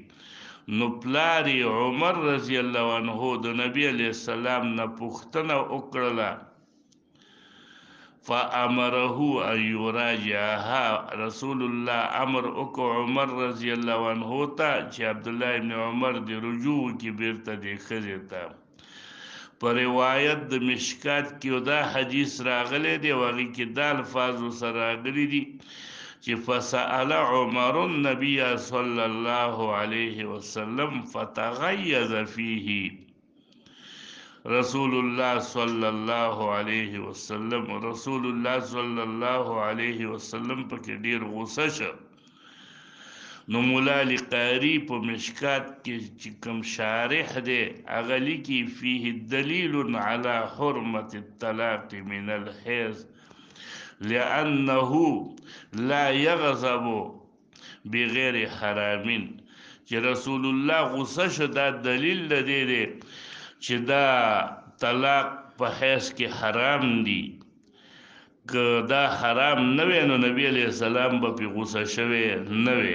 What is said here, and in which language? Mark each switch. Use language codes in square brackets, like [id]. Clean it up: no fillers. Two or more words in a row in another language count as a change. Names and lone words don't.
[ps] نو پلار عمر [ar] رضی الله عنه [ps] د نبی [ar] علیہ السلام [ps] نه پوښتنه وکړله، [ar] فامره ان یراجعها، [ps] رسول الله امر وکړ عمر [ar] رضی الله عنه [ps] ته چې عبدالله ابن عمر د رجوع کې بیرته د ښځې ته. په روایت د مشکات کې دا حدیث راغلی دی او هغې کې دا الفاظ سره راغلي دي چې [ar] فسأل عمر النبي صلى الله عليه وسلم فتغيظ فيه، [ps] رسول الله [ar] صلى الله عليه وسلم [ps] پکې ډیر غوسه شه. نو مولا علی قاری په مشکات کې چې کوم شارح دی هغه لیکي فيه [ar] دلیل على حرمة الطلاق من الحیض لأنه لا يغضب بغیر حرام، [ps] چې رسول الله غصه شه دا دلیل لدی دی چې دا طلاق په حیض کې حرام دی، که دا حرام نه وی نو نبی [ar] علیہ السلام [ps] به پې غصه شوی نه وی.